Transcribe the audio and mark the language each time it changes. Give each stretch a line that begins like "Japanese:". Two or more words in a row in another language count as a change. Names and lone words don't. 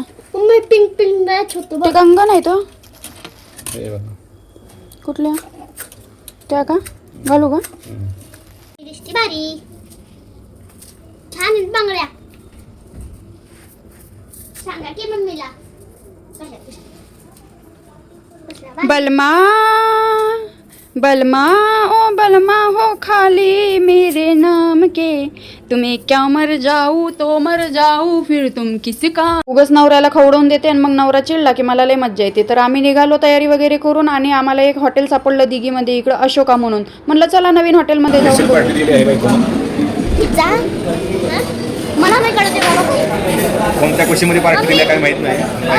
Marathi: मम्मी
English: pink pink match
Marathi: होतो ते गंगा नाही तो. कुठल्या त्या का घालू का? दिसती भारी. छान आहेत बांगड्या. सांगा की मम्मीला
Hindi: बलमा बलमा ओ बलमा हो खाली मेरे नाम के, तुम्हें क्या मर जाऊ तो मर जाऊ फिर तुम किसका.
Marathi: उगाच नवऱ्याला खवडवून देते आणि मग नवरा चिडला की मला लय मज्जा येते. तर आम्ही निघालो तयारी वगैरे करून आणि आम्हाला एक हॉटेल सापडलं दिघीमध्ये, इकडं अशोका म्हणून. म्हणलं चला नवीन हॉटेलमध्ये जाऊन. पिझ्झा मला नाही कळत बाबा. कोणत्या खुशीमध्ये पार्टी दिल्या काय माहित नाही.